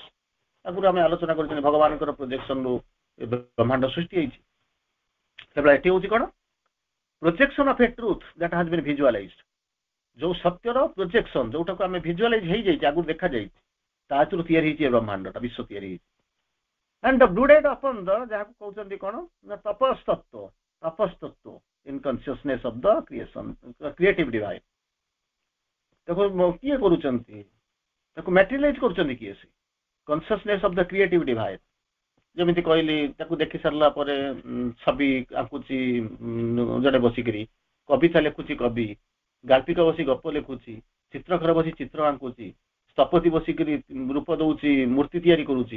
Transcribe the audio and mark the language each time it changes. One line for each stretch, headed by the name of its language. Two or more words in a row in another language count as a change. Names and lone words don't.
Odia: ଆଗରୁ ଆମେ ଆଲୋଚନା କରିଛନ୍ତି ଭଗବାନଙ୍କର ପ୍ରୋଜେକ୍ସନରୁ ବ୍ରହ୍ମାଣ୍ଡ ସୃଷ୍ଟି ହେଇଛି। କେବଳ ଏଠି ହଉଛି କଣ
English: projection of a truth that has been visualized.
Odia: ଯୋଉ ସତ୍ୟର ପ୍ରୋଜେକ୍ସନ, ଯୋଉଟାକୁ ଆମେ ଭିଜୁଆଲାଇଜ ହେଇଯାଇଛି, ଆଗରୁ ଦେଖାଯାଇଛି, ତା ଭିତରୁ ତିଆରି ହେଇଛି ଏ ବ୍ରହ୍ମାଣ୍ଡଟା, ବିଶ୍ୱ ତିଆରି ହେଇଛି।
English: and brooded upon the
Odia: ଯାହାକୁ କହୁଛନ୍ତି କଣ ନା ତପସ୍ତତ୍ତ୍ୱ
English: in consciousness of the creative divine।
Odia: ତାକୁ କିଏ କରୁଛନ୍ତି? ତାକୁ ମ୍ୟାଟେରିଆଲାଇଜ କରୁଛନ୍ତି କିଏ? ସେ
English: consciousness of the creative divine.
Odia: ଯେମିତି କହିଲି, ତାକୁ ଦେଖି ସାରିଲା ପରେ ଛବି ଆଙ୍କୁଛି ଜଣେ ବସିକିରି, କବିତା ଲେଖୁଛି କବି, ଗାଳ୍ପିକ ବସି ଗପ ଲେଖୁଛି, ଚିତ୍ରକର ବସି ଚିତ୍ର ଆଙ୍କୁଛି, ସ୍ଥପତି ବସିକିରି ରୂପ ଦଉଛି, ମୂର୍ତ୍ତି ତିଆରି କରୁଛି।